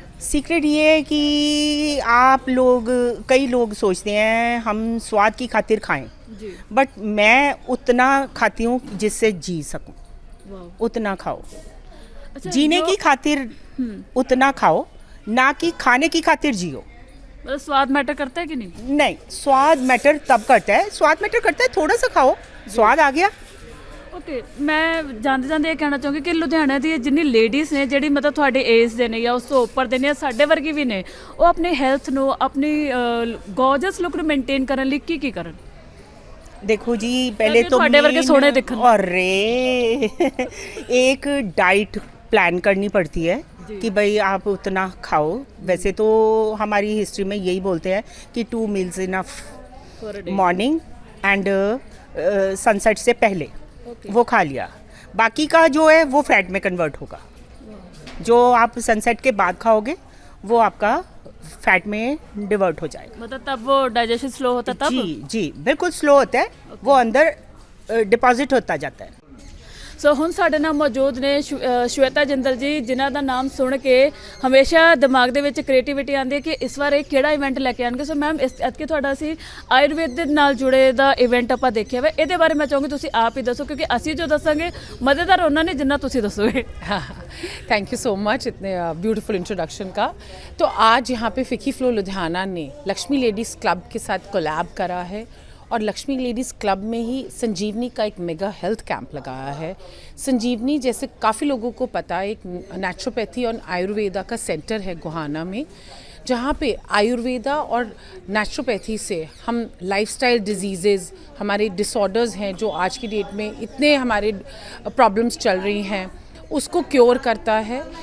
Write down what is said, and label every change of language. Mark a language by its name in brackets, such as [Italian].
[Hindi] Secret ये है कि आप लोग, कई लोग सोचते हैं हम स्वाद की खातिर खाएं, बट मैं उतना खाती हूँ जिससे जी सकूं, उतना खाओ। अच्छा, जीने की खातिर उतना खाओ, ना कि खाने की खातिर जियो। मतलब स्वाद मैटर करता है कि नहीं? नहीं, स्वाद मैटर तब करता है, स्वाद मैटर करता है, थोड़ा सा खाओ, स्वाद आ गया। [Punjabi] ਓਕੇ ਮੈਂ ਜਾਂਦੇ ਜਾਂਦੇ ਇਹ ਕਹਿਣਾ ਚਾਹੂੰਗੀ ਕਿ ਲੁਧਿਆਣਾ ਦੀ ਜਿੰਨੀ ਲੇਡੀਜ਼ ਨੇ ਜਿਹੜੀ ਮਤਲਬ ਤੁਹਾਡੇ ਏਜ ਦੇ ਨੇ ਜਾਂ ਉਸ ਤੋਂ ਉੱਪਰ ਦੇ ਨੇ, ਸਾਡੇ ਵਰਗੀ ਵੀ ਨੇ, ਉਹ ਆਪਣੀ ਹੈਲਥ ਨੂੰ, ਆਪਣੀ ਗੋਰਜਸ ਲੁੱਕ ਨੂੰ ਮੇਨਟੇਨ ਕਰਨ ਲਈ ਕੀ ਕੀ ਕਰਨ? [Hindi] देखो जी, पहले तो [Punjabi] ਤੁਹਾਡੇ ਵਰਗੇ ਸੋਹਣੇ ਦਿਖਣ। [Hindi] अरे एक डाइट प्लान करनी पड़ती है कि भाई आप उतना खाओ। वैसे तो हमारी हिस्ट्री में यही बोलते हैं कि 2 meals enough, morning and sunset से पहले वो खा लिया। बाकी का जो है वो फैट में कन्वर्ट होगा। जो आप सनसेट के बाद खाओगे वो आपका फैट में डिवर्ट हो जाएगा। मतलब तब वो डाइजेशन स्लो होता तब? जी जी, बिल्कुल स्लो होता है, वो अंदर डिपॉजिट होता जाता है। [Punjabi] ਸੋ ਹੁਣ ਸਾਡੇ ਨਾਲ ਮੌਜੂਦ ਨੇ ਸ਼ਵੇਤਾ ਜਿੰਦਲ ਜੀ, ਜਿਨ੍ਹਾਂ ਦਾ ਨਾਮ ਸੁਣ ਕੇ ਹਮੇਸ਼ਾ ਦਿਮਾਗ ਦੇ ਵਿੱਚ ਕ੍ਰੀਏਟੀਵਿਟੀ ਆਉਂਦੀ ਹੈ ਕਿ ਇਸ ਵਾਰ ਇਹ ਕਿਹੜਾ ਇਵੈਂਟ ਲੈ ਕੇ ਆਣਗੇ। ਸੋ ਮੈਮ ਐਤਕੀ ਤੁਹਾਡਾ ਅਸੀਂ ਆਯੁਰਵੇਦ ਦੇ ਨਾਲ ਜੁੜੇ ਦਾ ਇਵੈਂਟ ਆਪਾਂ ਦੇਖਿਆ ਵਾ, ਇਹਦੇ ਬਾਰੇ ਮੈਂ ਚਾਹੂੰਗੀ ਤੁਸੀਂ ਆਪ ਹੀ ਦੱਸੋ, ਕਿਉਂਕਿ ਅਸੀਂ ਜੋ ਦੱਸਾਂਗੇ ਮਜ਼ੇਦਾਰ ਉਹਨਾਂ ਨੇ ਜਿੰਨਾ ਤੁਸੀਂ ਦੱਸੋਗੇ। [Hindi] थैंक यू सो मच इतने ब्यूटीफुल इंट्रोडक्शन का। तो आज यहाँ पे फिकी फ्लो लुधियाना ने लक्ष्मी लेडीज़ क्लब के साथ कोलैब करा है और लक्ष्मी लेडीज़ क्लब में ही संजीवनी का एक मेगा हेल्थ कैंप लगाया है। संजीवनी, जैसे काफ़ी लोगों को पता है, एक नेचुरोपैथी और आयुर्वेदा का सेंटर है गोहाना में, जहाँ पे आयुर्वेदा और नेचुरोपैथी से हम लाइफस्टाइल डिजीज़ेज़, हमारे डिसऑर्डर्स हैं जो आज की डेट में इतने हमारे प्रॉब्लम्स चल रही हैं, उसको क्योर करता है।